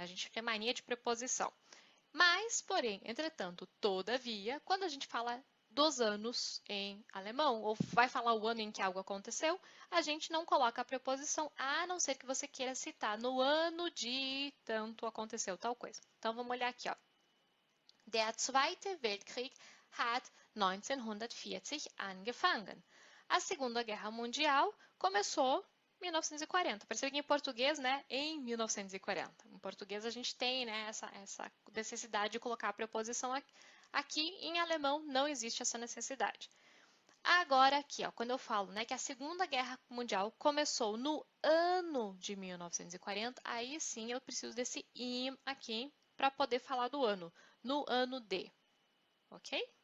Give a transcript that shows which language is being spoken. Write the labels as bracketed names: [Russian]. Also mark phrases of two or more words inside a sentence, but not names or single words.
[Portuguese] A gente tem mania de preposição. Mas, porém, entretanto, todavia, quando a gente fala dos anos em alemão, ou vai falar o ano em que algo aconteceu, a gente não coloca a preposição, a não ser que você queira citar no ano de tanto aconteceu tal coisa. Então, vamos olhar aqui, ó. [German] Der Zweite Weltkrieg hat 1940 angefangen. [Portuguese] A Segunda Guerra Mundial começou em 1940. Percebe que em português, né, em 1940. Em português a gente tem, né, essa necessidade de colocar a preposição aqui. Aqui em alemão não existe essa necessidade. Agora aqui, ó, quando eu falo, né, que a Segunda Guerra Mundial começou no ano de 1940, aí sim eu preciso desse im aqui para poder falar do ano, no ano de, ok?